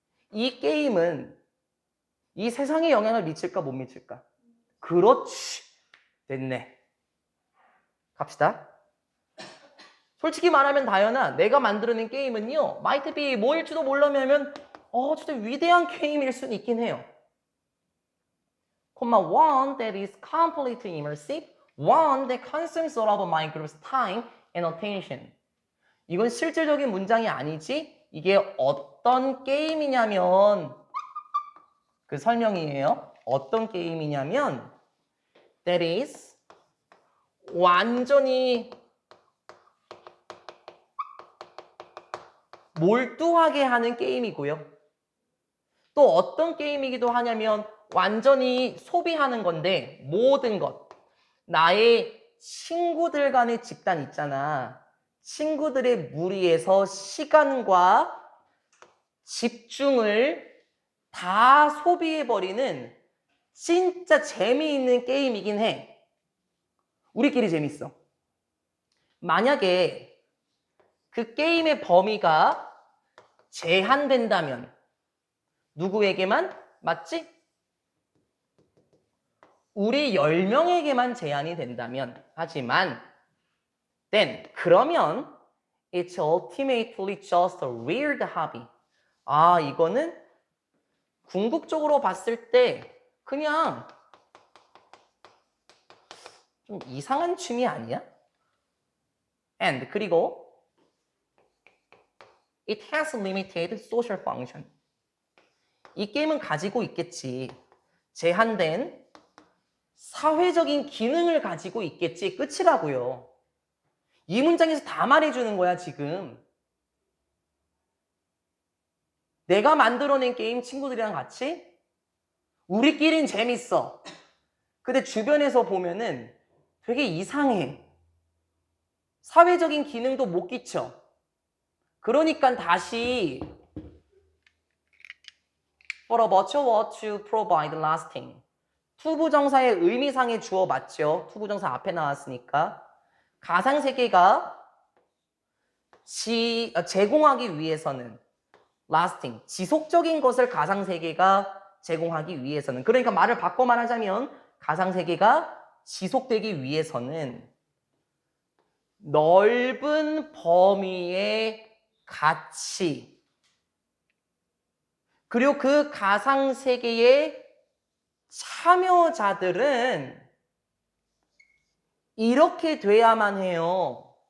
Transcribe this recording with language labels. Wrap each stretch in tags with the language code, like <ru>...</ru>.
<ko>이 게임은 이 세상에 영향을 미칠까 못 미칠까? 그렇지. 됐네. 갑시다. 솔직히 말하면 다현아, 내가 만들어낸 게임은요,</ko> <en>might be</en> <ko>뭐일지도 몰라면 진짜 위대한 게임일 수는 있긴 해요.</ko> <en>one that is completely immersive, one that consumes all of my group's time and attention.</en> <ko>이건 실질적인 문장이 아니지, 이게 어떤 게임이냐면 그 설명이에요. 어떤 게임이냐면</ko> <en>that is</en> <ko>완전히 몰두하게 하는 게임이고요. 또 어떤 게임이기도 하냐면 완전히 소비하는 건데 모든 것. 나의 친구들 간의 집단 있잖아. 친구들의 무리에서 시간과 집중을 다 소비해버리는 진짜 재미있는 게임이긴 해. 우리끼리 재밌어. 만약에 그 게임의 범위가 제한된다면 누구에게만? 맞지? 우리 10명에게만 제한이 된다면 하지만</ko> <en>then</en> <ko>그러면</ko> <en>it's ultimately just a weird hobby.</en> <ko>아, 이거는 궁극적으로 봤을 때 그냥 좀 이상한 취미 아니야?</ko> <en>and</en> <ko>그리고</ko> <en>it has limited social function.</en> <ko>이 게임은 가지고 있겠지. 제한된 사회적인 기능을 가지고 있겠지. 끝이라고요. 이 문장에서 다 말해주는 거야, 지금. 내가 만들어낸 게임 친구들이랑 같이 우리끼린 재밌어. 근데 주변에서 보면은 되게 이상해. 사회적인 기능도 못 끼쳐. 그러니까 다시</ko> <en>for a virtual world to provide lasting.</en> <ko>투부정사의 의미상의 주어 맞죠? 투부정사 앞에 나왔으니까. 가상세계가 제공하기 위해서는 lasting, 지속적인 것을 가상세계가 제공하기 위해서는, 그러니까 말을 바꿔 말하자면 가상세계가 지속되기 위해서는 넓은 범위의 가치, 그리고 그 가상세계의 참여자들은 이렇게 돼야만 해요.</ko>